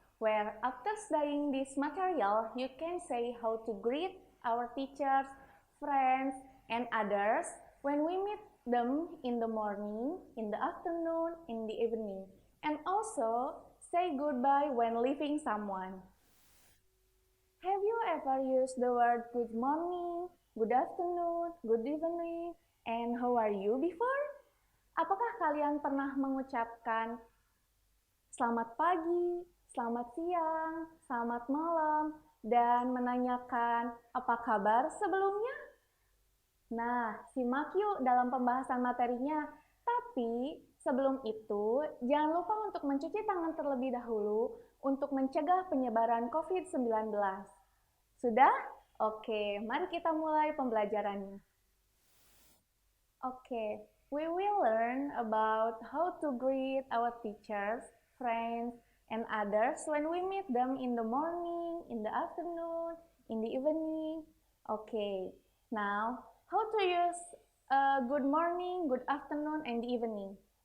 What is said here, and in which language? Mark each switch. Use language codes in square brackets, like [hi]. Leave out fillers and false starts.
[en] Where after studying this material, you can say how to greet our teachers, friends, and others when we meet them in the morning, in the afternoon, in the evening, and also say goodbye when leaving someone. Have you ever used the word good morning, good afternoon, good evening, and how are you before? [id] Apakah kalian pernah mengucapkan selamat pagi, selamat siang, selamat malam, dan menanyakan apa kabar sebelumnya? Nah, simak yuk dalam pembahasan materinya. Tapi sebelum itu, jangan lupa untuk mencuci tangan terlebih dahulu untuk mencegah penyebaran COVID-19. Sudah? Oke, mari kita mulai pembelajarannya. [en] Oke, we will learn about how to greet our teachers, friends, and others when we meet them in the morning, in the afternoon, in the evening. Okay, now how to use good morning, good afternoon, and the evening.